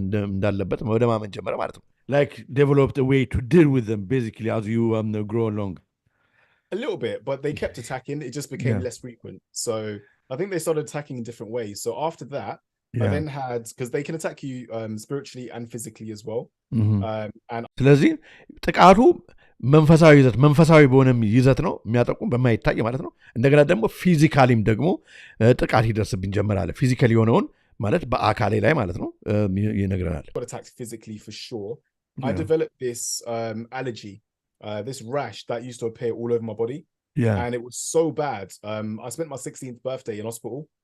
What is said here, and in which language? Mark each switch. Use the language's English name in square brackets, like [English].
[Amharic] እንዳለበት ወደ ማመን ጀመረ ማለት ነው። [English] Like developed a way to deal with them basically as you grow along. A little bit, but they kept attacking. It just became less frequent. So I think they started attacking in different ways. So after that, I then had, because they can attack you spiritually and physically as well. And [Amharic] ስለዚህ ጥቃቱ መንፈሳዊ በሆነም ይዘት ነው የሚያጠቁም በማይታይ ማለት ነው። እንደገና ደግሞ ፊዚካሊም ደግሞ ጥቃት ይደርስብን ጀመራለ። ፊዚካሊ የሆነውን ማለት በአካሌ ላይ ማለት ነው ይነግረናል። [English] Got attacked physically for sure. I developed this allergy, this rash that used to appear all over my body. And it was so bad. I spent my 16th birthday in hospital.